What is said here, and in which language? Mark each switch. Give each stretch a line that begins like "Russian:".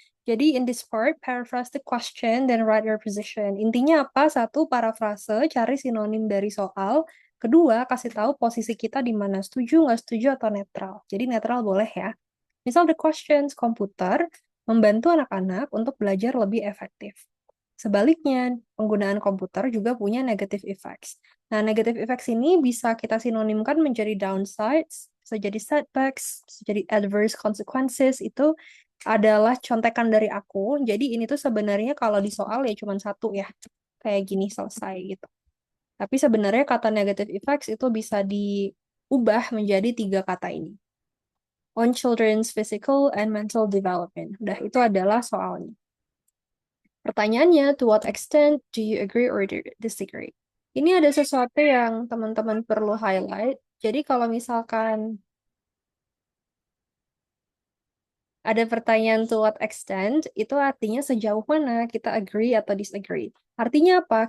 English: Jadi in this part, paraphrase the question, then write your position.
Indonesian: Intinya apa? Satu, parafrase, cari sinonim dari soal. Kedua, kasih tahu posisi kita di mana. Setuju, nggak setuju, atau netral. Jadi netral boleh ya. Misal the questions, komputer membantu anak-anak untuk belajar lebih efektif. Sebaliknya, penggunaan komputer juga punya negative effects. Nah, negative effects ini bisa kita sinonimkan menjadi downsides, bisa jadi setbacks, bisa jadi adverse consequences. Itu adalah contekan dari aku. Jadi ini tuh sebenarnya kalau di soal ya cuma satu ya. Kayak gini selesai gitu. Tapi sebenarnya kata negative effects itu bisa diubah menjadi 3 kata ini.
English: On children's physical and mental development.
Indonesian: Udah, itu adalah soalnya. Pertanyaannya,
English: to what extent do you agree or disagree?
Indonesian: Ini ada sesuatu yang teman-teman perlu highlight. Jadi kalau misalkan ada pertanyaan
English: to what extent,
Indonesian: itu artinya sejauh mana kita agree atau disagree. Artinya apa?